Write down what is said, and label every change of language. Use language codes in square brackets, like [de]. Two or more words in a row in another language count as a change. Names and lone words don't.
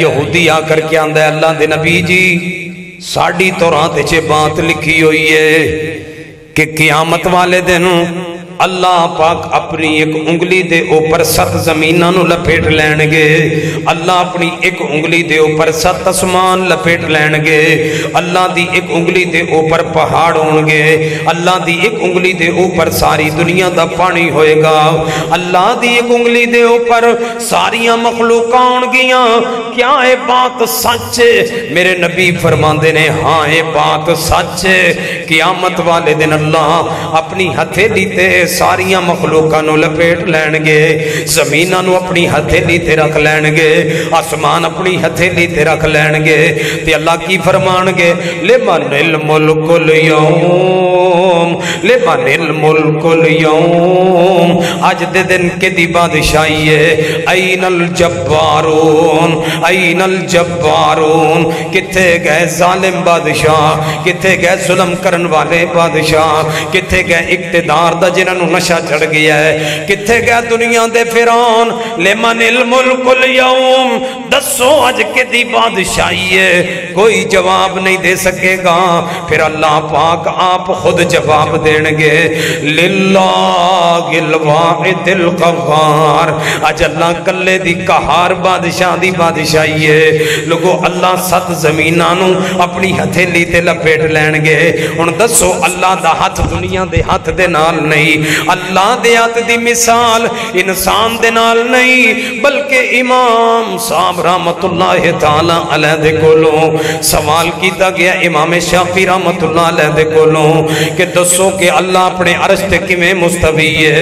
[pa] یہودی آ کر کے آندہ ہے اللہ دے نبی جی ساڑی توراۃ وچ بات لکھی ہوئی ہے کہ قیامت والے دن اللہ پاک اپنی ایک انگلی دے اوپر 7 زمیناں نو لپیٹ لین گے. اللہ اپنی ایک انگلی دے اوپر 7 آسمان لپیٹ لین گے. اللہ دی ایک انگلی دے اوپر پہاڑ ہون گے. اللہ دی ایک انگلی دے اوپر ساری دنیا دا پانی ہوئے گا. اللہ دی ایک انگلی دے اوپر ساریاں مخلوقاں ہون گیاں. کیا یہ بات سچ ہے؟ میرے نبی فرماندے نے ہاں یہ بات سچ ہے. قیامت والے دن اللہ اپنی ہتھیلی تے ساریاں مخلوقاں نو لپیٹ لین گے. زمیناں نو اپنی ہتھیلی تے رکھ لین گے, آسمان اپنی ہتھیلی تے رکھ لین گے. تے اللہ کی فرمان گے [ar] لمن الملک اليوم, لمن الملک اليوم, [pa] آج دے دن کے دی بادشاہی ہے. [ar] این الجبارون, این الجبارون, [pa] کتے گئے ظالم بادشاہ, کتے گئے ظلم کرن والے بادشاہ, کتے گئے اقتدار دا جنہاں نو نشہ چڑھ گیا ہے, کتے گیا دنیا دے فرعون. [ar] لمن الملک اليوم, [pa] دسو اج کے دی بادشاہی ہے. کوئی جواب نہیں دے سکے گا. پھر اللہ پاک آپ خود جواب دین گے [ar] للہ الواحد القہار. [pa] اج اللہ کلے دی قہار بادشاہ دی بادشاہی ہے. لوگو اللہ 7 زمیناں نو اپنی ہتھیلی تے لپیٹ لین گے. ہن دسو اللہ دا ہاتھ دنیا دے ہاتھ دے نال نہیں, اللہ دے ہاتھ دی مثال انسان دے نال نہیں. بلکہ امام صاحب رحمت اللہ تعالی علیہ دے کولوں سوال کیتا گیا امام شافعی رحمت اللہ علیہ دے کولوں کہ دسو کہ اللہ اپنے عرش تے کیویں مستوی ہے.